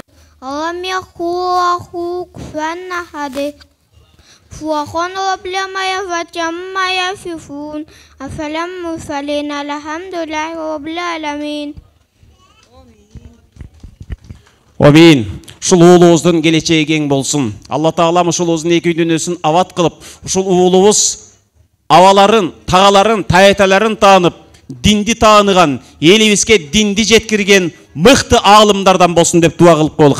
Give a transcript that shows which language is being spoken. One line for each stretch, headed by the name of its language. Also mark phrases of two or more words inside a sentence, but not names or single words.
Arabic: لم يكن له كفوا أحد. سبحان رب العزة عما يصفون. السلام المرسلين. الحمد لله رب العالمين. Amin.
Kyrgyz: Ушул уулубуздун келечеги кең болсун. Алла Таалам ушул уулубуздун эки дүйнөсүн абат кылып, ушул уулубуз аваларын, тагаларын, таяталарын таанып, динди тааныган, элибизге динди жеткирген мыкты аалымдардан болсун деп дуа кылып коелу.